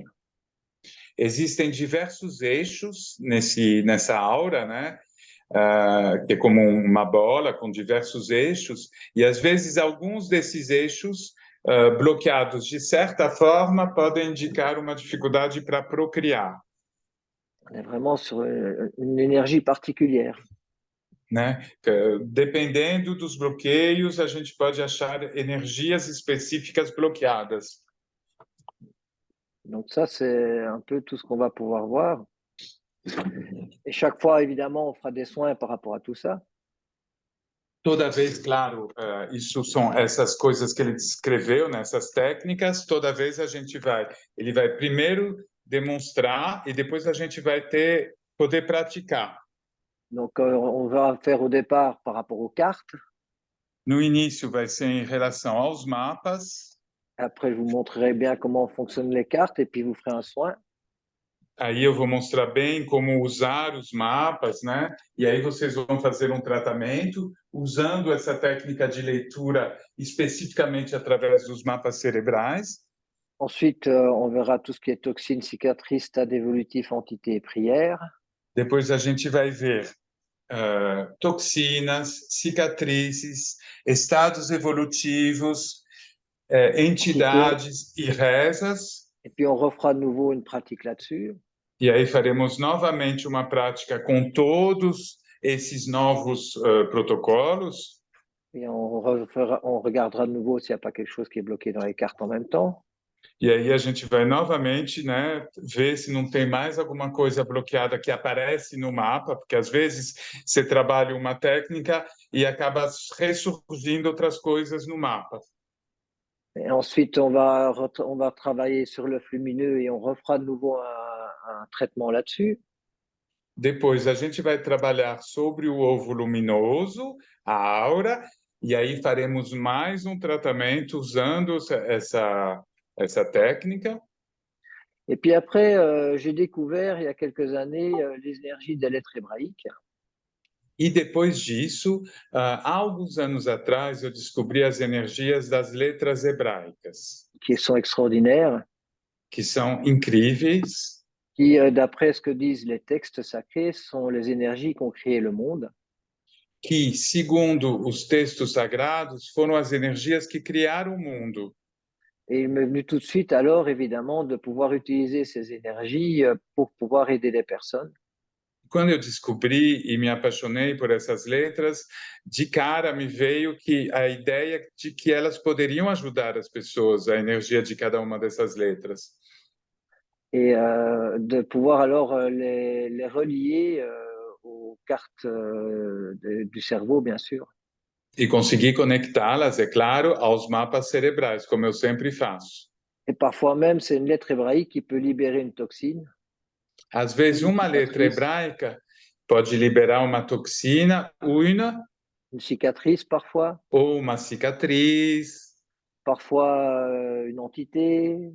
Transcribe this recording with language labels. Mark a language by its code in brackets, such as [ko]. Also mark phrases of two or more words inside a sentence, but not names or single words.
[pt] Existem diversos eixos nessa aura, né? Que é como uma bola com diversos eixos, e às vezes alguns desses eixos bloqueados de certa forma podem indicar uma dificuldade para procriar. [fr] On est vraiment sur une énergie particulière. [pt] Né? Dependendo dos bloqueios, a gente pode achar energias específicas bloqueadas. [fr] Donc ça, c'est un peu tout ce qu'on va pouvoir voir. Et chaque fois, évidemment, on fera des soins par rapport à tout ça. [pt] Toda vez, claro, isso são essas coisas que ele descreveu, nessas técnicas, toda vez ele vai primeiro demonstrar e depois a gente vai poder praticar. [fr] Donc, on va faire au départ par rapport aux cartes. [pt] No início vai ser em relação aos mapas. [fr] Après, je vous montrerai bien comment fonctionnent les cartes et puis vous ferez un soin. [pt] Aí eu vou mostrar bem como usar os mapas, né? E aí vocês vão fazer um tratamento usando essa técnica de leitura especificamente através dos mapas cerebrais. [fr] Ensuite, on verra tout ce qui est toxines, cicatrices, stade évolutif, entité et prière. [pt] Depois a gente vai ver toxinas, cicatrizes, estados evolutivos, entidades e rezas. [fr] Et puis on refera de nouveau une pratique là-dessus. [pt] E aí faremos novamente uma prática com todos esses novos protocolos. [fr] Et on regardera de nouveau s'il n'y a pas quelque chose qui est bloqué dans les cartes en même temps. [pt] E aí a gente vai novamente, né, ver se não tem mais alguma coisa bloqueada que aparece no mapa, porque às vezes você trabalha uma técnica e acaba ressurgindo outras coisas no mapa. [fr] Et ensuite, on va travailler sur le lumineux et on refera de nouveau un traitement là-dessus. [pt] Depois a gente vai trabalhar sobre o ovo luminoso, a aura, e aí faremos mais um tratamento usando essa técnica. [fr] Et puis après, j'ai découvert il y a quelques années les énergies des lettres hébraïques. [pt] E depois disso, há alguns anos atrás, eu descobri as energias das letras hebraicas, [fr] Qui sont extraordinaires, [pt] que são incríveis, [fr] qui, d'après ce que disent les textes sacrés, sont les énergies qui ont créé le monde. [pt] que, segundo os textos sagrados, foram as energias que criaram o mundo. [fr] Et il m'est venu tout de suite, alors, évidemment, de pouvoir utiliser ces énergies pour pouvoir aider les personnes. [pt] Quando eu descobri e me apaixonei por essas letras, de cara me veio que a ideia de que elas poderiam ajudar as pessoas, a energia de cada uma dessas letras. [fr] Et de pouvoir alors les relier aux cartes du cerveau, bien sûr. [pt] E conseguir conectá-las, é claro, aos mapas cerebrais, como eu sempre faço. [fr] Et parfois même, c'est une lettre hébraïque qui peut libérer une toxine. [pt] Às vezes, uma letra hebraica pode liberar uma toxina, [fr] une cicatrice parfois, [pt] ou uma cicatriz, [fr] parfois une entité,